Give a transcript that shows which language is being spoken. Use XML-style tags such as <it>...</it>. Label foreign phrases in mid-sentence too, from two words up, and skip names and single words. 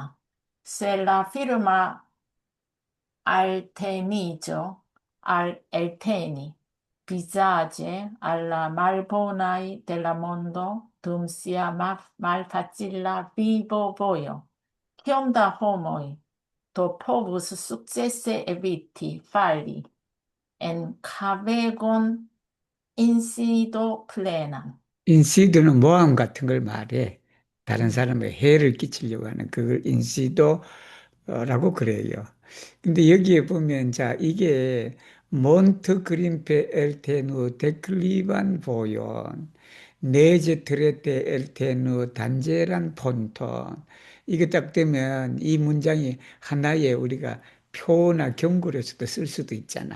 <eo>Se la firma alteniĝo al elteni vizaĝe al la malbonaj de la mondo dum sia malfacila vivovojo, kiom da homoj do povus sukcese eviti falli en kavegon insido plenan.</eo> <ko>인시도는 모함 같은 걸 말해. 다른 음. 사람에 해를 끼치려고 하는 그걸 인시도라고 그래요. 근데 여기에 보면 자 이게</ko> <eo>Monte Grimpe eltenu deklivan vojon neĝe trete eltenu danĝeran ponton</eo> <ko>이게 딱 되면 이 문장이 하나의 우리가 표나 경구로서도 쓸 수도 있잖아.</ko>